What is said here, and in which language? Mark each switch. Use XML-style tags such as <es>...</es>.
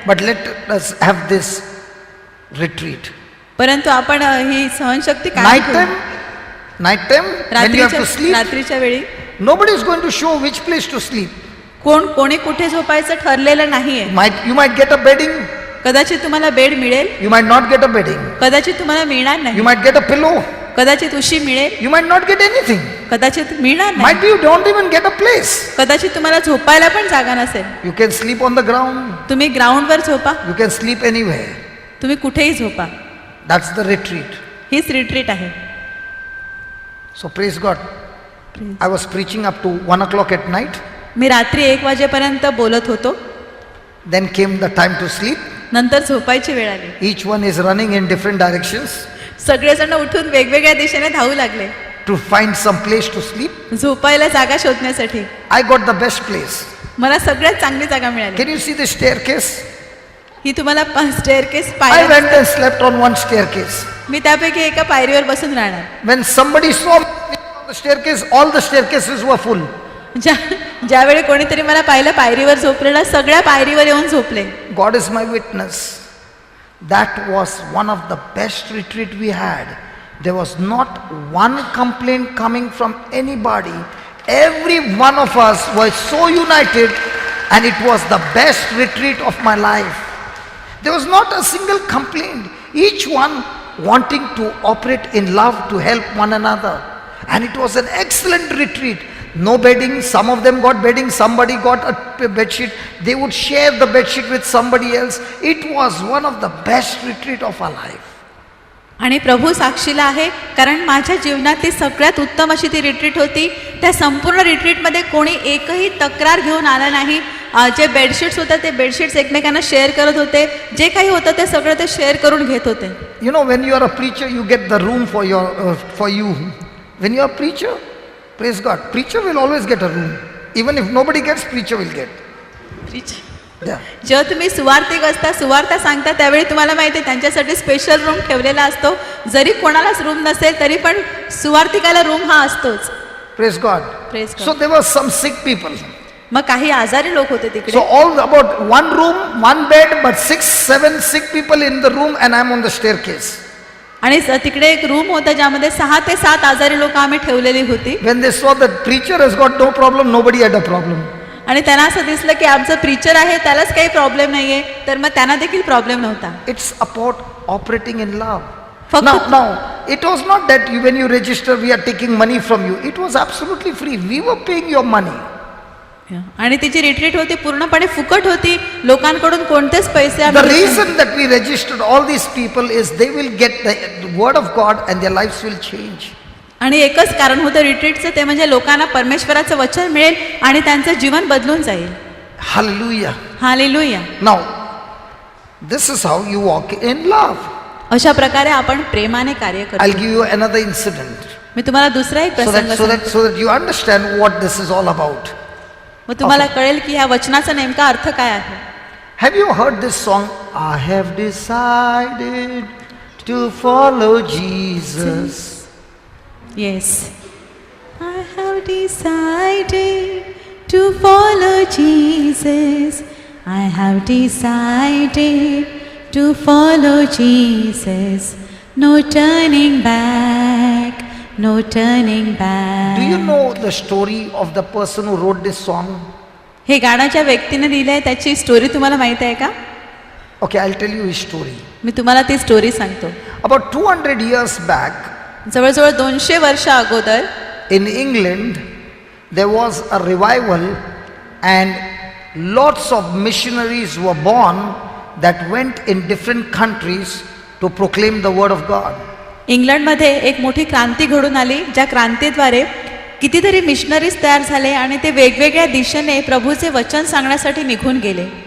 <en>But let us have this retreat.</en> <mr>परंतु आपण ही सहनशक्ती काय</mr> <en>Nighttime, when you have to sleep,</en> <mr>रात्रीच्या वेळी</mr> <en>nobody is going to show which place to sleep.</en> <mr>कोणी कुठे झोपायचं ठरलेलं नाहीये.</mr> <en>You might get a bedding,</en> <mr>कदाचित तुम्हाला बेड मिळेल,</mr> <en>you might not get a bedding.</en> <mr>कदाचित तुम्हाला मिळणार</mr> <en>You</en> <mr>नाही,</mr> <en>might get a pillow,</en> <mr>कदाचित उशी मिळेल,</mr> <en>you might not get anything.</en> <mr>कदाचित मिळणार नाही,</mr> <en>Might be you don't even get a place.</en> <mr>कदाचित तुम्हाला झोपायला पण जागा नसेल.</mr> <en>You can sleep on the ground,</en> <mr>तुम्ही ग्राउंडवर झोपा,</mr> <en>you can sleep anywhere.</en> <mr>तुम्ही कुठेही झोपा.</mr> <en>That's the retreat.</en> <mr>हीच रिट्रीट आहे.</mr> <en>So praise God. I was preaching up to 1 o'clock at night.</en> <mr>मी रात्री 1 वाजेपर्यंत बोलत होतो.</mr> <en>Then came the time to sleep.</en> <mr>नंतर झोपायची वेळ आली.</mr> <en>Each one is running in different directions</en> <mr>सगळेजण उठून वेगवेगळ्या दिशेने धावू लागले</mr> <en>to find some place to sleep.</en> <mr>झोपायला जागा शोधण्यासाठी.</mr> <en>I got the best place.</en> <mr>मला सगळ्यात चांगली जागा मिळाली.</mr> <en>Can you see the staircase?</en> <mr>ही तुम्हाला स्टेअरकेस</mr> <en>I</en> <mr>पायऱ्या</mr> <en>went</en> <mr>दिसतात.</mr> <en>and slept on one staircase.</en> <mr>मी त्यापैकी एका पायरीवर बसून राहणार.</mr> <en>When somebody saw me on the staircase, all the staircases were full.</en> <mr>ज्यावेळी कोणीतरी मला पाहिलं पायरीवर झोपलेला, सगळ्या पायरीवर येऊन झोपले.</mr> <en>God is my witness. That was one of the best retreat we had. There was not one complaint coming from anybody. Every one of us was so united, and it was the best retreat of my life. There was not a single complaint. Each one wanting to operate in love to help one another. And it was an excellent retreat. No bedding, some of them got bedding, somebody got a bedsheet. They would share the bedsheet with somebody else. It was one of the best retreat of our life.</en> <mr>आणि प्रभू साक्षीला आहे, कारण माझ्या जीवनातली सगळ्यात उत्तम अशी ती रिट्रीट होती. त्या संपूर्ण रिट्रीटमध्ये कोणी एकही तक्रार घेऊन आला नाही. जे बेडशीट्स होते ते बेडशीट्स एकमेकांना शेअर करत होते. जे काही होतं ते सगळं ते शेअर करून घेत होते.</mr> <en>You know, when you are a preacher, you get the room for you. When you are a preacher, praise God, preacher will always get a room. Even if nobody gets, preacher will get. Yeah.</en> <mr>जेव्हा तुम्ही सुवार्तिक असता, सुवार्ता सांगता, त्यावेळी तुम्हाला माहिती आहे त्यांच्यासाठी special room ठेवलेला असतो. जरी कोणालाच रूम नसेल तरी पण सुवार्तिकाला रूम हा असतोच.</mr> <en>Praise God. Praise God. So there were some sick people.</en> <mr>मग काही आजारी लोक होते</mr> <en>So</en> <mr>तिकडे.</mr> <en>all about one room, one bed, but 6-7 sick people in the room, and I'm on the staircase.</en> <mr>आणि तिकडे एक रूम होता ज्यामध्ये 6 ते 7 आजारी लोक आम्ही ठेवलेली होती.</mr> <en>When they saw that preacher has got no problem, nobody had a problem.</en> <mr>आणि त्यांना असं दिसलं की आमचं प्रीचर आहे त्यालाच काही प्रॉब्लेम नाहीये, तर मग त्यांना देखील प्रॉब्लेम नव्हता.</mr> <en>It's about operating in love.</en> <mr>फक्त</mr> <en>Now, it was not that when you register, we are taking money from you. It was absolutely free. We were paying your money.</en> <mr>आणि तिची रिट्रीट होती पूर्णपणे फुकट होती. लोकांकडून कोणतेच पैसे</mr> <en>The</en> <mr>आम्ही घेतले</mr> <en>reason that we registered all these people is they will get the word of God and their lives will change.</en> <mr>आणि एकच कारण होतं रिट्रीटचं, ते म्हणजे लोकांना परमेश्वराचं वचन मिळेल आणि त्यांचं जीवन बदलून जाईल.</mr> <en>Hallelujah.</en> <mr>Hallelujah.</mr> <en>Now, this is how you walk in love.</en> <mr>अशा प्रकारे आपण प्रेमाने कार्य</mr> <en>I'll</en> <mr>करतो.</mr> <en>give you another incident</en> <mr>मी तुम्हाला दुसरा एक</mr> <en>so</en> <mr>प्रसंग सांगतो.</mr> <en>so that you understand what this is all about.</en> <mr>मग तुम्हाला कळेल की ह्या वचनाचा नेमका अर्थ काय आहे.</mr> <en>Have you heard this song? I have decided to follow Jesus. Yes. I have decided to follow Jesus. I have decided to follow Jesus. No turning back. No turning back. Do you know the story of the person who wrote this song?</en> <mr>हे गाणं ज्या व्यक्तीने लिहिलंय त्याची story तुम्हाला माहिती आहे का?</mr> <en>Okay, I'll tell you his story.</en> <mr>मी तुम्हाला ती स्टोरी सांगतो.</mr> <en>About 200 years back,</en> <mr>जवळजवळ 200 वर्ष अगोदर</mr> <en>in England, there was a revival and lots of missionaries were born that went in different countries to proclaim the word of God.</en> <mr>इंग्लंडमध्ये एक मोठी क्रांती घडून आली, ज्या क्रांतीद्वारे कितीतरी मिशनरीज तयार झाले आणि ते वेगवेगळ्या दिशेने प्रभूचे वचन सांगण्यासाठी निघून गेले.</mr>